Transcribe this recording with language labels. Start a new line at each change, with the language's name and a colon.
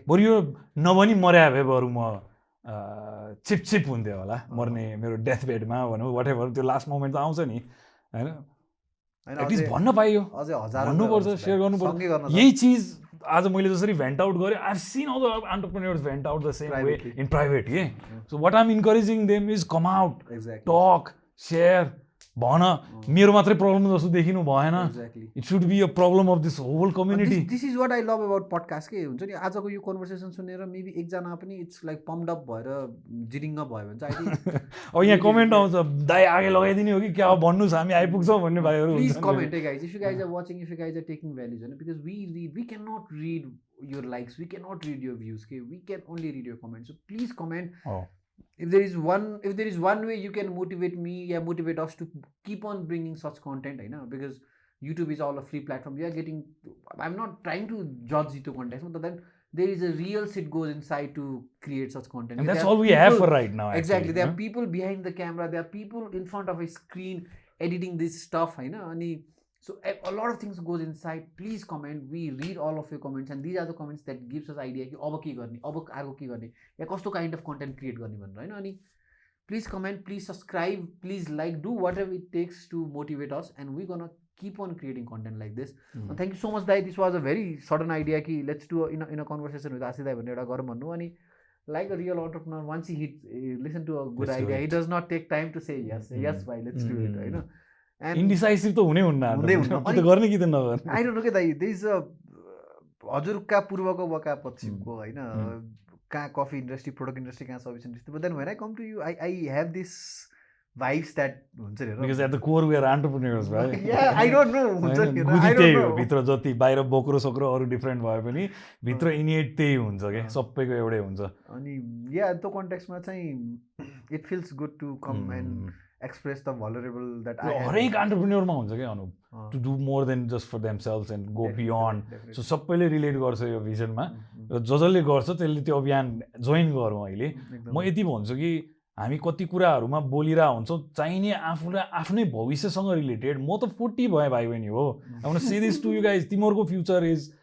Nepali: बरु यो नभनी मर्या भए बरु म चिप हुन्थ्यो होला मर्ने मेरो डेथ बेडमा भनौँ वाट एभर त्यो लास्ट मोमेन्ट त आउँछ नि होइन एटलिस्ट भन्न पाइयो भन्नुपर्छ सेयर गर्नुपर्छ यही चिज आज मैले जसरी भेन्ट आउट गरेँ I scene all the entrepreneurs vent out the same way in private के so what I'm encouraging them is come out talk share भन मेरो मात्रै प्रब्लम जस्तो देखिनु भएन it should be a problem of this whole community this is what I love about podcast के हुन्छ नि आजको यो कन्भर्सेसन सुनेर मेबी एकजना पनि इट्स लाइक पम्ड अप भएर जिरिङ्ग भयो भने चाहिँ अब यहाँ कमेन्ट आउँछ दाइ आगे लगाइदिने हो कि क्या भन्नुहोस् हामी आइपुग्छौँ भन्ने भाइहरू
English: please comment है guys if you guys are watching if you guys are taking values होइन because we can not read your likes we can not read your views के we can only read your comment so please comment if there is one way you can motivate me motivate us to keep on bringing such content because YouTube is all a free platform I'm not trying to judge the context but then there is a real shit goes inside to create such content and that's all we have for right now exactly there are people behind the camera there are people in front of a screen editing this stuff so a lot of things goes inside please comment we read all of your comments and these are the comments that gives us idea कि अब के गर्ने अब अर्को के गर्ने या कस्तो काइन्ड अफ कन्टेन्ट क्रिएट गर्ने भनेर होइन अनि please comment please subscribe please like do whatever it takes to motivate us and we gonna keep on creating content like this thank you so much Dai this was a very sudden idea कि let's do in a conversation with Aashish Dai भनेर एउटा गरौँ भन्नु अनि like a real entrepreneur once he listen to a good idea he does not take time to say yes bhai let's do it होइन
Nepali: इन्डिसाइसिभ त हुनै हुन्न कि त गर्ने कि त नगर्ने आई डोन्ट नो के दाइ देयर इज अ हजुरका पूर्वको वका पश्चिमको होइन कहाँ कफी इन्डस्ट्री प्रोडक्ट इन्डस्ट्री कहाँ service industry but then when I come to you I have this vibes that हुन्छ नि
English: because at the core we are entrepreneurs right yeah I don't know हुन्छ नि
Nepali: I don't know भित्र जति बाहिर बोक्रो सक्रो अरु different भए पनि भित्र इनिएट त्यही हुन्छ के सबैको एउटै हुन्छ
English: अनि या त्यो कन्टेक्स्टमा चाहिँ it feels good to come and express the vulnerable that I have
Nepali: हरेक एन्टरप्रेन्योरमा हुन्छ के Anup to do more than just for themselves and go beyond so सबैले रिलेट गर्छ यो भिजनमा र जसले गर्छ त्यसले त्यो अभियान जोइन गरौँ अहिले म यति भन्छु कि हामी कति कुराहरूमा बोलिरह हुन्छौँ चाहिने आफूलाई आफ्नै भविष्यसँग रिलेटेड म त 40 भए भाइ बहिनी हो I want to say this to you guys तिमीहरूको फ्युचर इज